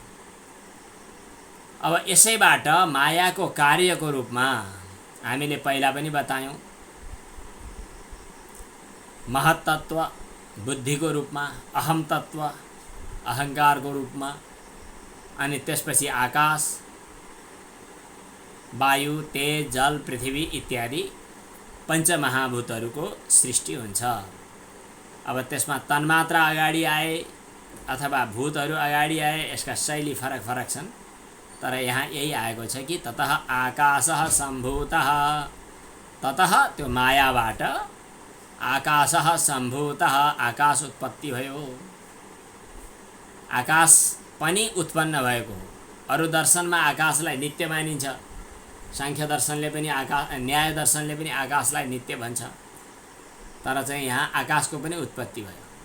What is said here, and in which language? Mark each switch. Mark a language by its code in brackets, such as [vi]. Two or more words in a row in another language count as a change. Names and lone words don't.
[ne] अब यसैबाट मायाको कार्यको रूपमा हामीले पहिला पनि बतायौं, महत्तत्व बुद्धिको रूपमा, अहम तत्व अहंकारको रूपमा, अनि त्यसपछि आकाश, वायु, तेज, जल, पृथ्वी इत्यादि पञ्चमहाभूतहरूको सृष्टि हुन्छ। अब त्यसमा तन्मात्रा अगाडि आए अथवा भूतहरू अगाडि आए, यसका शैली फरक फरक छन्, तर यहाँ यही आएको छ कि [sa] ततः आकाशः सम्भूतः, [ne] ततः त्यो मायाबाट [sa] आकाशः सम्भूतः, [ne] आकाश उत्पत्ति भयो। आकाश पनि उत्पन्न भएको हो। अरू दर्शनमा आकाशलाई नित्य मानिन्छ, सांख्य दर्शनले पनि न्याय दर्शनले पनि आकाशलाई नित्य भन्छ, तर चाहिँ यहाँ आकाशको पनि उत्पत्ति भयो।